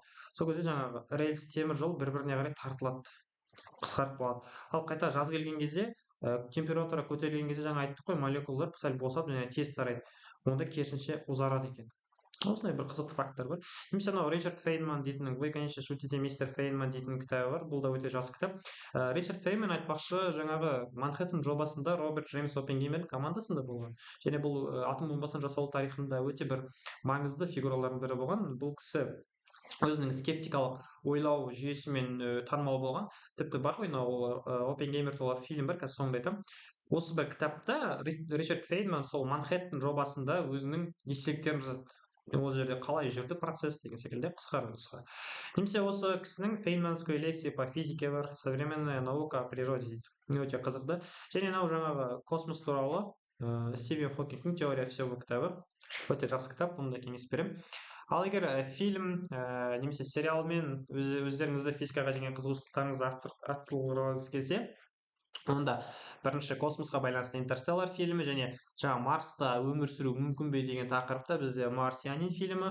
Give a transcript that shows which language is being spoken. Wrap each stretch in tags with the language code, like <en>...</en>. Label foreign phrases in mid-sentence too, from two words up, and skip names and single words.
<kk>Сол кезде жаңағы рельс, темір жол бір-біріне қарай тартылады, қысқарып қалады. Ал қайта жаз келген кезде, температура көтерілген кезде жаңа айттық қой, молекулалар сәл босап және тез тарайды. Онда керісінше ұзарады екен. осындай бір қызықты факттар бар. Немесе анау Ричард Фейнман дейтін «Вы, конечно, шутите, мистер Фейнман» дейтін кітабы бар. Бұл да өте жас кітап. Ричард Фейнман айтпақшы, жаңағы Манхэттен жобасында Роберт Джеймс Оппенгеймердің командасында болған. Және бұл атом бомбасын жасау тарихында өте бір маңызды фигуралардың бірі болған. Бұл кісі өзінің скептикалық ойлау жүйесімен танымал болған. Тіпті бар ғой мынау Оппенгеймер туралы фильм бар, қазір соңында айтамын. Осы бір кітапта Ричард Фейнман сол Манхэттен жобасында өзінің естеліктерін жазады. Ол жерде қалай жүрді процесс деген секілді қысқа нұсқа. Немесе осы кісінің «Фейнманская лекция по физике» бар, «Современная наука о природе» дейді. Өте қызықты. Және мынау жаңағы космос туралы Стивен Хокингтің «Теория всего» кітабы. Өте жақсы кітап, оны да кеңес беремін. Ал егер фильм немесе сериалмен өздеріңізді физикаға деген қызығушылықтарыңызды арттырғыңыз келсе, онда бірінші космосқа байланысты «Интерстеллар» фильмі және жаңа Марста өмір сүру мүмкін бе деген тақырыпта бізде «Марсианин» фильмі.</kk>